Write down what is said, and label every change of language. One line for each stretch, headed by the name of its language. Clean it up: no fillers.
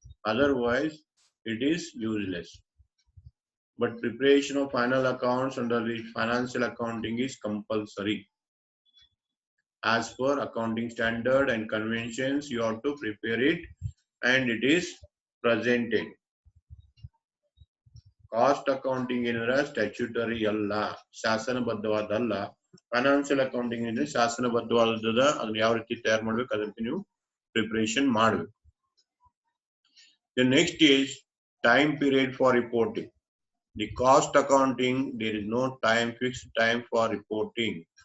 English: Otherwise, it is useless. But preparation of final accounts under the financial accounting is compulsory. As per accounting standard and conventions, you have to prepare it and it is presented.
Kannada: Cost accounting ಏನಂದ್ರೆ statutory ಅಲ್ಲ, ಶಾಸನಬದ್ಧವಾದಲ್ಲ. Financial accounting ಅಂದ್ರೆ ಶಾಸನಬದ್ಧವಾದದ, ಅದನ್ನ ಯಾವ ರೀತಿ ತಯಾರು ಮಾಡ್ಬೇಕು ಅದಕ್ಕೆ ನೀವು ಪ್ರಿಪರೇಷನ್ ಮಾಡ್ಬೇಕು.
English: The next is time period for reporting. The cost accounting, there is no fixed time for reporting.